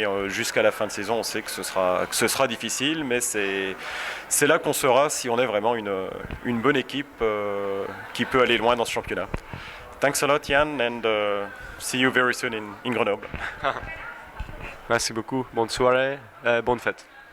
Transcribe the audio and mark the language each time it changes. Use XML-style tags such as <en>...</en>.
<fr>Et jusqu'à la fin de saison, on sait que ce sera difficile, mais c'est là qu'on saura si on est vraiment une bonne équipe qui peut aller loin dans ce championnat.</fr> <en>Thanks a lot, Yann, and see you very soon in Grenoble.</en> <fr>Merci beaucoup, bonne soirée, bonne fête.</fr>